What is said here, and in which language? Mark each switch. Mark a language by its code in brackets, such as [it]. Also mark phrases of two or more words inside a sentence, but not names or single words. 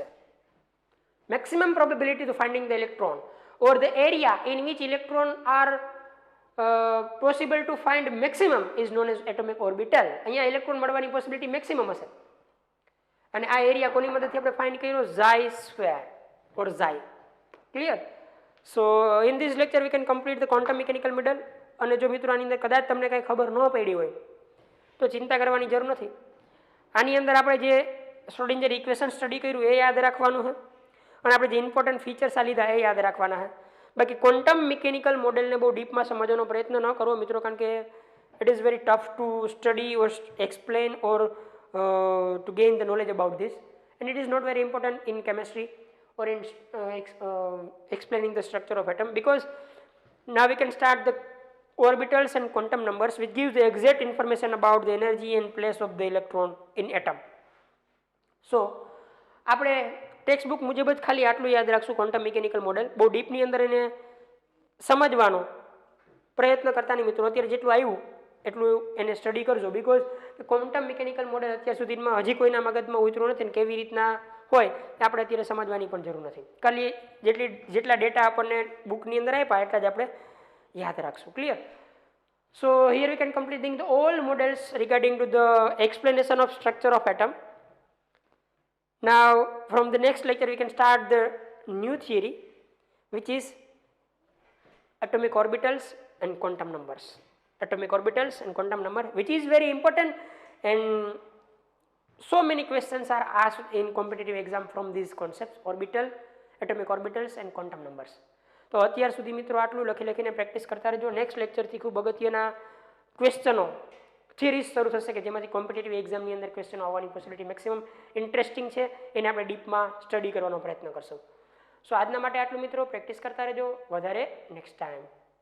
[en] maximum probability to finding the electron or the area in which electron are possible to find maximum is known as atomic orbital. [gu] અહીંયા ઇલેક્ટ્રોન મળવાની [en] possibility maximum [gu] હશે અને આ એરિયા કોની મદદથી આપણે ફાઇન્ડ કર્યો? [en] xi square or xi. Clear? So in this lecture we can complete the quantum mechanical model. [gu] અને જો મિત્રો આની અંદર કદાચ તમને કંઈ ખબર ન પડી હોય તો ચિંતા કરવાની જરૂર નથી. આની અંદર આપણે જે [en] Schrödinger equation [gu] સ્ટડી કર્યું એ યાદ રાખવાનું છે અને આપણે જે [en] important features [gu] આ લીધા એ યાદ રાખવાના છે. [en] બાકી quantum mechanical modelને [gu] બહુ ડીપમાં સમજવાનો પ્રયત્ન ન કરવો મિત્રો, કારણ કે [en] it is very tough to study or explain or to gain the knowledge about this, and it is not very important in chemistry or in explaining the structure of atom, because now we can start the orbitals and quantum numbers which gives the exact information about the energy and place of the electron in atom. [gu] So આપણે [en] text book [gu] મુજબ જ ખાલી આટલું યાદ રાખશું [en] quantum mechanical model. [gu] બહુ ડીપની અંદર એને સમજવાનો પ્રયત્ન કરતા નહીં મિત્રો. અત્યારે જેટલું આવ્યું એટલું એને સ્ટડી કરજો, બિકોઝ [en] quantum mechanical model [gu] અત્યાર સુધીમાં હજી કોઈના મગજમાં ઉતર્યું નથી ને કેવી રીતના હોય એ આપણે અત્યારે સમજવાની પણ જરૂર નથી. ખાલી જેટલા ડેટા આપણને બુકની અંદર આપ્યા એટલા જ આપણે યાદ રાખશું. ક્લિયર? [en] so here we can completing the all models regarding to the explanation of structure of atom. Now from the next lecture we can start the new theory, which is atomic orbitals and quantum numbers. Atomic orbitals and quantum number, which is very important, and so many questions are asked in competitive exam from these concepts: orbital, atomic orbitals and quantum numbers. [gu] તો અત્યાર સુધી મિત્રો આટલું લખી લખીને પ્રેક્ટિસ કરતા રહેજો. [en] next lectureથી [gu] ખૂબ અગત્યના [en] questions theories [gu] શરૂ થશે કે જેમાંથી [en] competitive examની [gu] અંદર ક્વેશ્ચનો આવવાની [en] possibility maximum interesting [gu] છે, એને આપણે ડીપમાં સ્ટડી કરવાનો પ્રયત્ન કરશું. સો આજના માટે આટલું મિત્રો, પ્રેક્ટિસ કરતા રહેજો વધારે [en] next time.